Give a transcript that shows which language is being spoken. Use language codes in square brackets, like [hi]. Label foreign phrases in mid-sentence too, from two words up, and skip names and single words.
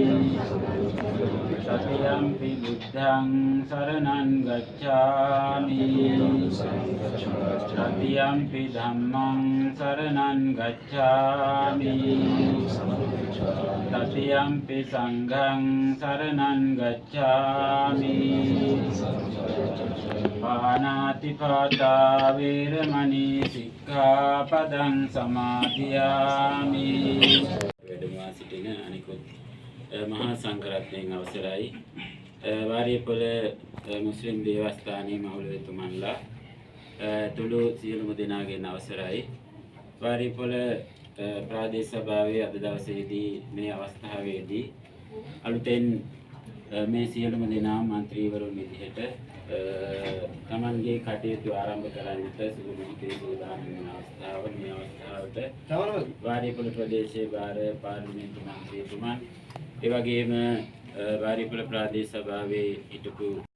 [pi] तृतीयंपि बुद्धं शरणं गच्छामि तृतीयंपि धम्मं शरणं गच्छामि तृतीयंपि संघं शरणं गच्छामि पानातिपाता वैरमणि सिक्खापदं समाදියාමි. [si] වැඩමවා සිටින අනිකුත් මහා සංඝරත්නයන් අවසරයි. වාරියපොළ මුස්ලිම් දේවස්ථානයේ මෞලවීතුමන්ලා තුළු සියලුම දෙනාගෙන් අවසරයි. වාරියපොළ ප්‍රාදේශ සභාවේ අද දවසේදී මේ අවස්ථාවේදී අලුතෙන් මේ සියලුම දෙනා මන්ත්‍රීවරුන් විදිහට තමන්ගේ කටයුතු ආරම්භ කරන්නට සුළු මොහොතේ සූදානම් වෙන අවස්ථාව මේ අවස්ථාවට වාරියපොළ ප්‍රදේශයේ භාර පාර්ලිමේන්තු මන්ත්‍රීතුමන් ඒ වගේම වාරියපොළ ප්‍රාදේශ සභාවේ හිටපු